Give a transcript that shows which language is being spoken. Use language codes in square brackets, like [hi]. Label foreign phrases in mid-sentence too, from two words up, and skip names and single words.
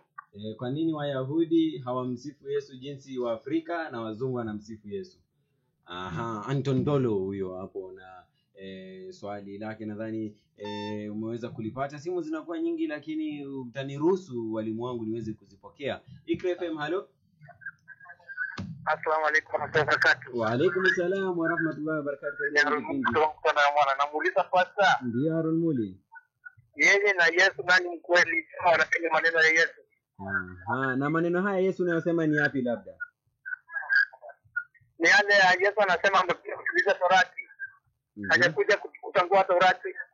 [sw] Kwa nini Wayahudi hawamsifu Yesu jinsi wa Afrika na wazungu wanamsifu Yesu? Aha, Anton Ndolo huyo hapo na swali lake nadhani umeweza kulipata. Simu zinakuwa nyingi lakini utaniruhusu walimu wangu niweze kuzipokea. Ikra FM, halo. [ar] السلام عليكم ورحمة الله وبركاته. وعليكم السلام ورحمة الله وبركاته. [sw] Namuuliza pasta. Ndio Aaron Muli. Yeye na Yesu nani mkweli? Kama wanasema maneno ya Yesu. Na maneno haya Yesu anayosema ni yapi labda? Ni yale Yesu anasema amekuja kutuliza Torati. Hajakuja kutangua Torati.